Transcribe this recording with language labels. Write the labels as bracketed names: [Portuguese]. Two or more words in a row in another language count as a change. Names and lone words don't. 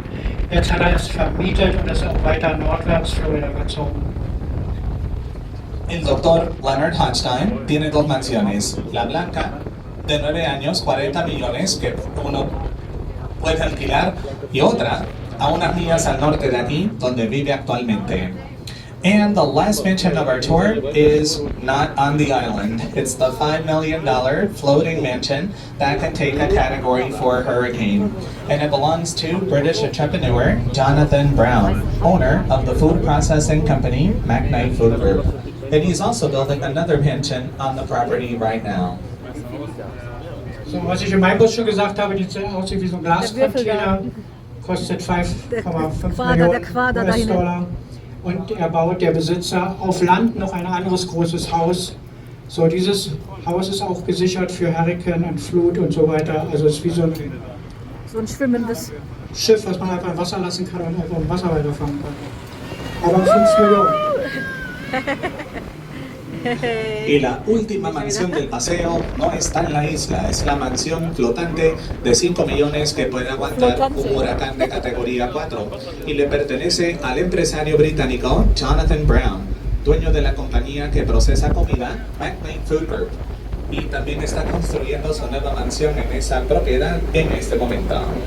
[German] Jetzt hat er es vermietet und ist auch weiter nordwärts Florida gezogen. [Spanish] El doctor Leonard Hodgstein tiene 2 mansiones. La blanca, de 9 años, 40 millones, que uno puede alquilar, y otra, a unas millas al norte de aquí, donde vive actualmente. [English] And the last mansion of our tour is not on the island. It's the $5 million floating mansion that can take a category 4 hurricane. And it belongs to British entrepreneur Jonathan Brown, owner of the food processing company McKnight Food Group. And he's also building another mansion on the property right now. [German] So, was ich in meinem Bus schon gesagt habe, die aussieht wie so ein Glascontainer, kostet 5,5 Millionen US-Dollar. Und er baut, der Besitzer, auf Land noch ein anderes großes Haus. So, dieses Haus ist auch gesichert für Hurrikan und Flut und so weiter. Also es ist wie so ein schwimmendes Schiff, was man einfach im Wasser lassen kann und einfach im Wasser weiterfahren kann. Aber 5 Millionen. [Spanish] Y la última mansión del paseo no está en la isla, es la mansión flotante de 5 millones que puede aguantar un huracán de categoría 4 y le pertenece al empresario británico Jonathan Brown, dueño de la compañía que procesa comida McKnight Food Group, y también está construyendo su nueva mansión en esa propiedad en este momento.